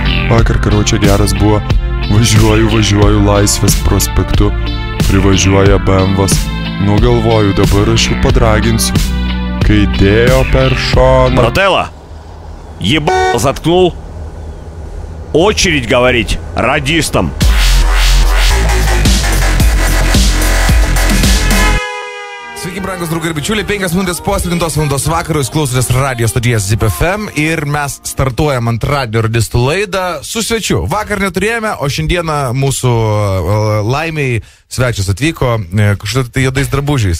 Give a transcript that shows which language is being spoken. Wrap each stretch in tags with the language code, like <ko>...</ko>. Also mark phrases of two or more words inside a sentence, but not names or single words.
<lt>Vakar, karočią, geras buvo. Važiuoju Laisvės prospektu. Privažiuoja BMWs. Nu galvoju, dabar aš jų padraginsiu. Kai dėjo per šoną.</lt> <ru>Брателло, ебал заткнул. Очередь говорить радистам.</ru> <lt>Sveiki, brangus draugai ir bičiuliai, 5 minutės po 7 valandos vakarų jūs klausotės radio stoties ZIP FM ir mes startuojam antradienio radistų laidą su svečiu. Vakar neturėjome, o šiandieną mūsų laimiai svečias atvyko kažkaip tai juodais drabužiais.</lt>